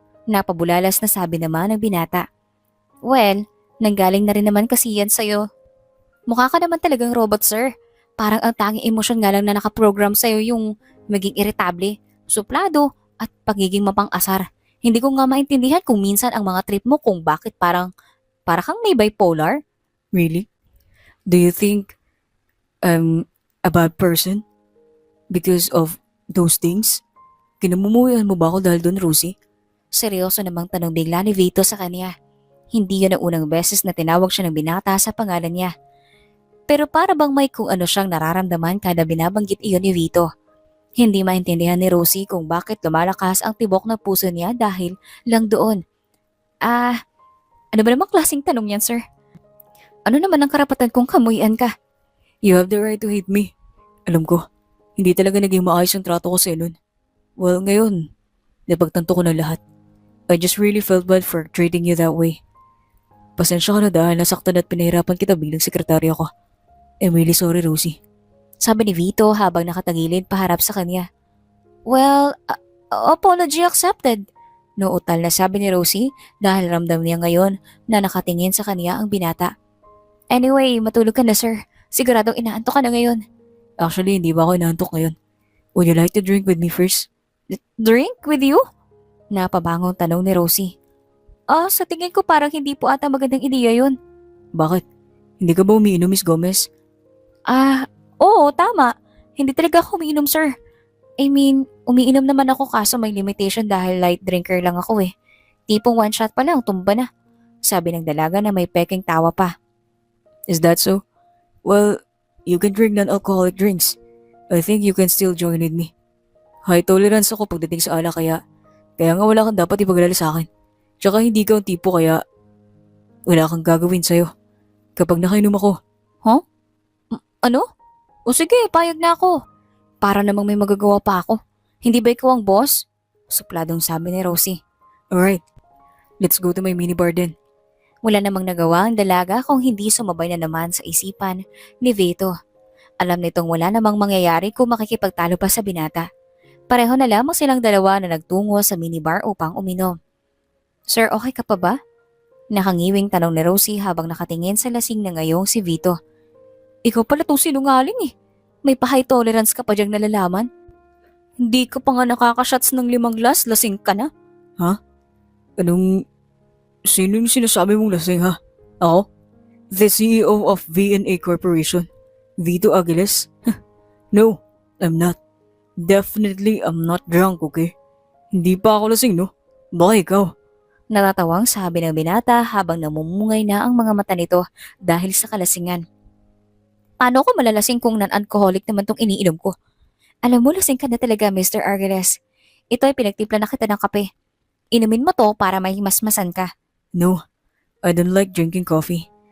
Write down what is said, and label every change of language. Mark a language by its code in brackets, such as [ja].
[tl] Napabulalas na sabi naman ng binata. Well, nanggaling na rin naman kasi yan sa'yo. Mukha ka naman talagang robot, sir. Parang ang tanging emosyon nga lang na nakaprogram sa'yo yung maging irritable, suplado, at pagiging mapang-asar. Hindi ko nga maintindihan kung minsan ang mga trip mo kung bakit para kang may bipolar. [en] Really? Do you think I'm a bad person? Because of those things? [tl] Kinamumuhian mo ba ako dahil doon, Rosie? Seryoso namang tanong bigla ni Vito sa kanya. Hindi yun ang unang beses na tinawag siya ng binata sa pangalan niya. Pero para bang may kung ano siyang nararamdaman kada binabanggit iyon ni Vito. Hindi maintindihan ni Rosie kung bakit lumalakas ang tibok ng puso niya dahil lang doon. Ano ba namang klaseng tanong yan, sir? Ano naman ang karapatan kong kamuyan ka? [en] You have the right to hate me. [tl] Alam ko, hindi talaga naging maayos ang trato ko sa'yo nun. Well, ngayon, napagtanto ko na lahat. [en] I just really felt bad for treating you that way. [tl] Pasensya ka na dahil nasaktan at pinahirapan kita bilang sekretarya ko. [en] I'm really sorry, Rosie. [tl] Sabi ni Vito habang nakatagilid paharap sa kanya. [en] Well, apology accepted. [tl] Noutal na sabi ni Rosie dahil ramdam niya ngayon na nakatingin sa kanya ang binata. Anyway, matulog ka na, sir. Siguradong inaantok ka na ngayon. Actually, hindi ba ako inaantok ngayon? [en] Would you like to drink with me first? Drink with you? [tl] Napabangong tanong ni Rosie. Sa tingin ko parang hindi po ata magandang ideya yun. Bakit? Hindi ka ba umiinom, Miss Gomez? Oo, tama. Hindi talaga ako umiinom, sir. [en] I mean, [tl] umiinom naman ako kaso may limitation dahil light drinker lang ako eh. Tipong one shot pa lang, tumba na. Sabi ng dalaga na may peking tawa pa. [en] Is that so? Well, you can drink non-alcoholic drinks. I think you can still join with me. [tl] High tolerance ako pagdating sa alak kaya nga wala kang dapat ipaglala sa akin. Tsaka hindi ka ang tipo kaya wala kang gagawin sa'yo kapag nakainom ako. Ano? O sige, payag na ako. Para namang may magagawa pa ako. Hindi ba ikaw ang boss? Supladong sabi ni Rosie. [en] Alright, let's go to my minibar then. [tl] Wala namang nagawa ang dalaga kung hindi sumabay na naman sa isipan ni Vito. Alam nitong wala namang mangyayari kung makikipagtalo pa sa binata. Pareho na lamang silang dalawa na nagtungo sa minibar upang uminom. Sir, okay ka pa ba? Nakangiwing tanong ni Rosie habang nakatingin sa lasing na ngayong si Vito. Ikaw pala tong sinungaling eh. May pa-high tolerance ka pa diyang nalalaman. Hindi ka pa nga nakakashots ng 5 glass, lasing ka na. Sino yung sinasabi mong lasing ha? Ako? [en] The CEO of V&A Corporation. Vito Aguiles? No, I'm not. Definitely I'm not drunk, okay? [tl] Hindi pa ako lasing, no? Baka ikaw. Natatawang sabi ng binata habang namumungay na ang mga mata nito dahil sa kalasingan. Paano ko malalasing kung non-alcoholic naman tong iniinom ko? Alam mo, lasing ka na talaga, Mr. Argeles. Ito ay pinagtimpla na kita ng kape. Inumin mo to para may masmasan ka. [en] No, I don't like drinking coffee.